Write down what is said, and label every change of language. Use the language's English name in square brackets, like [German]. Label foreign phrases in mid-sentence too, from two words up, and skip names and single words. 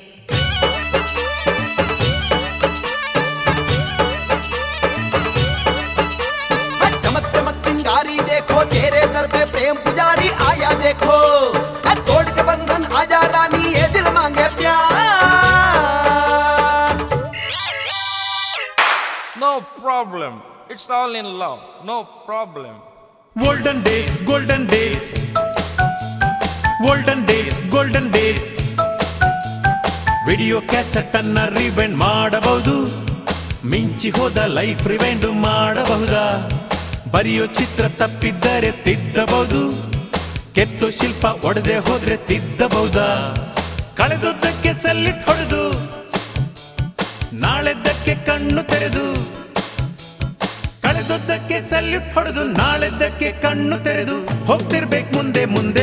[Hindi] चमक चमक चिंगारी देखो, तेरे सर पे प्रेम पुजारी आया देखो. तोड़ के बंधन आजा रानी, ये दिल मांगे प्यार. [English] No problem. It's all in love. No problem. Golden days, golden days, golden days, golden days. video cassette [Kannada] ಅನ್ನ ರಿವೈಂಡ್ ಮಾಡಬಹುದು, ಮಿಂಚಿ ಹೋದ [English] life rewind [Kannada] ಮಾಡಬಹುದಾ? ಬರೆಯೋ ಚಿತ್ರ ತಪ್ಪಿದ್ದರೆ ತಿದ್ದಬಹುದು, ಕೆತ್ತೋ ಶಿಲ್ಪ ಒಡೆದೇ ಹೋದ್ರೆ ತಿದ್ದಬಹುದಾ? ಕಳೆದದ್ದಕ್ಕೆ ಸೆಲ್ಲಿಟ್ ಹೊಡೆದು ನಾಳೆದ್ದಕ್ಕೆ ಕಣ್ಣು ತೆರೆದು, ಕಳೆದದ್ದಕ್ಕೆ ಸೆಲ್ಯೂಟ್ ಹೊಡೆದು ನಾಳೆದ್ದಕ್ಕೆ ಕಣ್ಣು ತೆರೆದು ಹೋಗ್ತಿರ್ಬೇಕು ಮುಂದೆ ಮುಂದೆ.